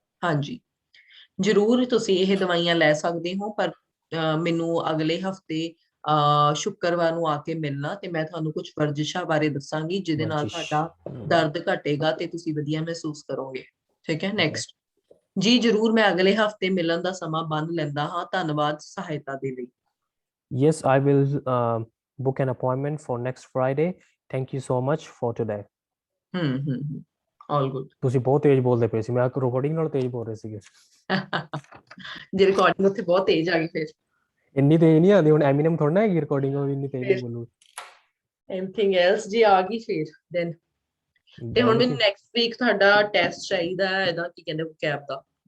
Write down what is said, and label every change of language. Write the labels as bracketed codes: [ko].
[pa] ਹਾਂਜੀ ਜ਼ਰੂਰ ਤੁਸੀਂ ਇਹ ਦਵਾਈਆਂ ਲੈ ਸਕਦੇ ਹੋ, ਪਰ ਮੈਨੂੰ ਅਗਲੇ ਹਫਤੇ ਸ਼ੁੱਕਰਵਾਰ ਨੂੰ ਆ ਕੇ ਮਿਲਣਾ ਤੇ ਮੈਂ ਤੁਹਾਨੂੰ ਕੁਝ ਵਰਜਿਸ਼ਾਂ ਬਾਰੇ ਦੱਸਾਂਗੀ ਜਿਹਦੇ ਨਾਲ ਤੁਹਾਡਾ ਦਰਦ ਘਟੇਗਾ ਤੇ ਤੁਸੀਂ ਵਧੀਆ ਮਹਿਸੂਸ ਕਰੋਗੇ। ਠੀਕ ਹੈ, ਨੈਕਸਟ ਜੀ ਜ਼ਰੂਰ ਮੈਂ ਅਗਲੇ ਹਫਤੇ ਮਿਲਣ ਦਾ ਸਮਾਂ ਬੰਨ ਲੈਂਦਾ ਹਾਂ। ਧੰਨਵਾਦ ਸਹਾਇਤਾ ਦੇ ਲਈ। [en] Yes, I will book an appointment for next Friday. Thank you so much for today. All good. [pa] ਤੁਸੀਂ ਬਹੁਤ ਤੇਜ਼ ਬੋਲਦੇ ਪਏ ਸੀ, ਮੈਂ ਰਿਕਾਰਡਿੰਗ ਨਾਲ ਤੇਜ਼ ਬੋਲ ਰਹੇ ਸੀਗੇ। ਜੇ ਰਿਕਾਰਡਿੰਗ ਉੱਥੇ ਬਹੁਤ ਤੇਜ਼ ਆ ਗਈ ਫਿਰ ਇੰਨੀ ਤੇਜ਼ ਨਹੀਂ ਆਉਂਦੀ, ਹੁਣ ਐਮੀਨਮ ਥੋੜਾ ਨਾ ਹੈਗੀ ਰਿਕਾਰਡਿੰਗ ਉਹ ਇੰਨੀ ਤੇਜ਼ ਬੋਲੂ। [en] anything else [pa] ਜੇ ਆ ਗਈ ਫਿਰ ਦੈਨ ਤੇ ਹੁਣ ਮੈਨੂੰ ਨੈਕਸਟ ਵੀਕ ਤੁਹਾਡਾ ਟੈਸਟ ਚਾਹੀਦਾ ਹੈ ਇਹਦਾ ਕੀ ਕਹਿੰਦੇ ਕੈਪ ਦਾ।